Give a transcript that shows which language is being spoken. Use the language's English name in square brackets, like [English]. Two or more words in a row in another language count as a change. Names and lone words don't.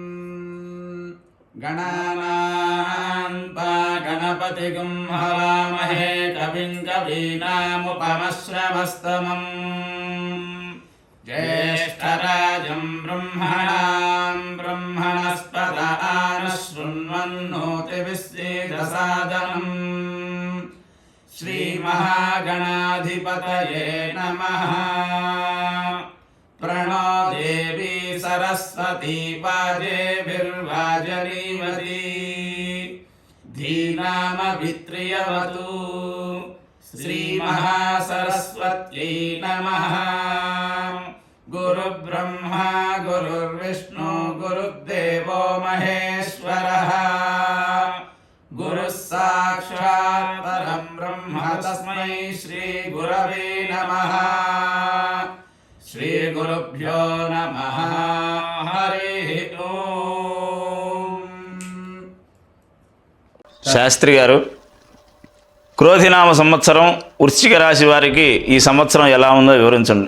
[Sanskrit] गणानान्पा गणपतिगुं हवामहे कविं कवीनामुपमश्रवस्तमं ज्येष्ठराजं ब्रह्मणां ब्रह्मणस्पत आनशृण्वन्नोतिविश्चेदसादनं श्रीमहागणाधिपतये नमः. प्रणो देवी सरस्वती वाजेभिर्वाजनीवती धीनामभित्रियवतु श्रीमहासरस्वत्यै नमः. गुरुब्रह्मा गुरुर्विष्णु गुरुर्देवो महेश्वरः गुरुः साक्षात् परं ब्रह्म तस्मै श्रीगुरवे नमः. श्री गुरुभ्यो नमः. हरि ॐ. [Telugu] శాస్త్రి గారు, క్రోధినామ సంవత్సరం వృశ్చిక రాశి వారికి ఈ సంవత్సరం ఎలా ఉందో వివరించండి.